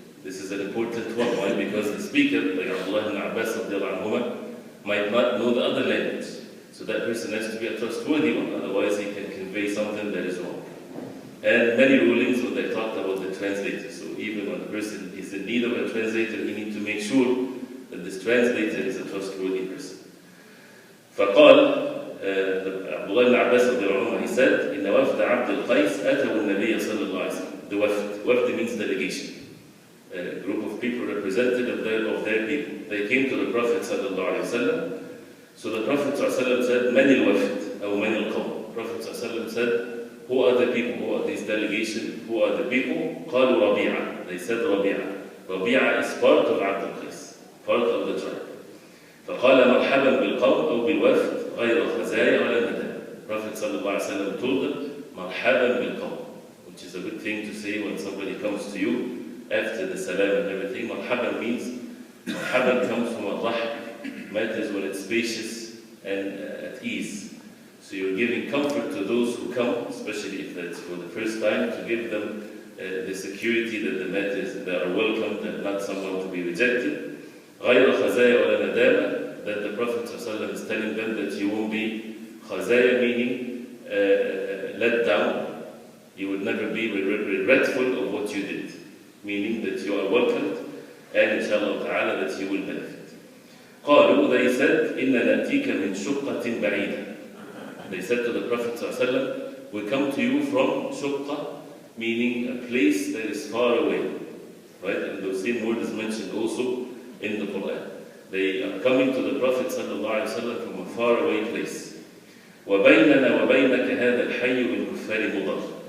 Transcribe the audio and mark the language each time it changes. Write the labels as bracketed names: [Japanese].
[English] This is an important one. Why? Because the speaker, like Abdullah ibn Abbas might not know the other language. So that person has to be a trustworthy one, otherwise he can convey something that is wrong. And many rulings when they talked about the translator. So even when a person is in need of a translator, he needs to make sure that this translator is a trustworthy person. [Arabic] فقال Abdullah ibn Abbas, [English] he said, [Arabic] إن وفد عبد القيس أتوا النبي صلى الله عليه وسلم. [English] The wafd means delegation. A group of people representative of their people. They came to the Prophet sallallahu alaihi wasallam. So the Prophet sallallahu said, [Arabic] "Man al-wafd or man al-qawm." [English] Prophet sallallahu said, "Who are the people? Who are these delegation? Who are the people?" [Arabic] قالوا ربيعة. [English] They said Rabi'a. Rabi'a is part of Abd al-Qais, part of the tribe. [Arabic] فقال مرحبا بالقوم أو بالوفد غير خزايا ولا نداء. [English] Prophet sallallahu alaihi wasallam told them, [Arabic] مرحبا بالقوم, [English] which is a good thing to say when somebody comes to you. After the salam and everything, marhaban means, marhaban comes from al-rahb, matters when it's spacious and at ease. So you're giving comfort to those who come, especially if that's for the first time, to give them the security that the matters they are welcomed and not someone to be rejected. [Arabic] غير خزايا ولا ندامة, [English] that the Prophet ﷺ is telling them that you won't be khazaya, meaning let down. You would never be regretful of what you did. Meaning that you are welcomed and inshallah ta'ala that you will benefit. [Arabic] قالوا, [English] they said, [Arabic] إِنَّ نَأْتِيكَ مِنْ شُقَّةٍ بَعِيدًا. [English] They said to the Prophet ﷺ, we come to you from shukka, meaning a place that is far away. Right? And the same word is mentioned also in the Quran. They are coming to the Prophet ﷺ from a far away place. [Arabic] وَبَيْنَنَا وَبَيْنَكَ هَذَا الْحَيُّ مِنْ كُفَّارِ مُضَرٍ.